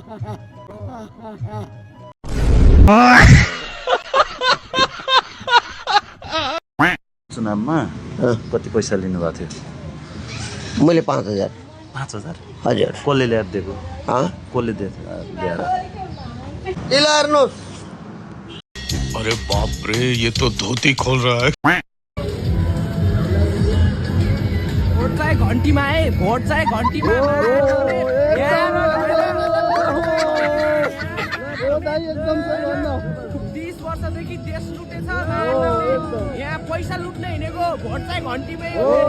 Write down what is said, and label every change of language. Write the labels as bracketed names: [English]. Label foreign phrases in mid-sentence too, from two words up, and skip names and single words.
[Nepali] चुनावमा कति पैसा लिनुभएको थियो? मैले 5000। 5000? हजुर। कसले ल्याएर दिएको? कसले ल्याएर? [Hindi] अरे बाप रे, ये तो धोती खोल रहा है। [Nepali] भोट चाहिँ घन्टीमा है, भोट चाहिँ घन्टीमा। 30 वर्षदेखि देश लुटेछ, यहाँ पैसा लुट्ने हिँडेको, भोट चाहिँ घन्टीमै हो।